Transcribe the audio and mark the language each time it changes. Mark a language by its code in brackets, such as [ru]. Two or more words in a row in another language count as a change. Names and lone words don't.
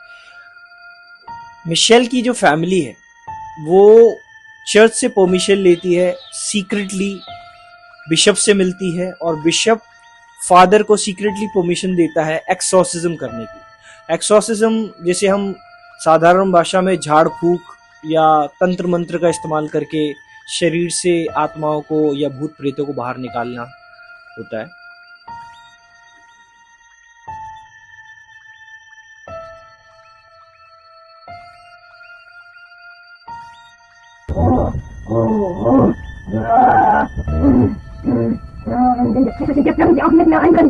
[hi] मिशेल की जो फैमिली है वो चर्च से परमिशन लेती है, सीक्रेटली बिशप से मिलती है और बिशप फादर को सीक्रेटली परमिशन देता है एक्सोर्सिज्म करने की। एक्सोर्सिज्म जैसे हम साधारण भाषा में झाड़ फूक या तंत्र मंत्र का इस्तेमाल करके शरीर से आत्माओं को या भूत प्रेतों को बाहर निकालना होता है। [de] Jetzt können Sie auch nicht mehr rein können.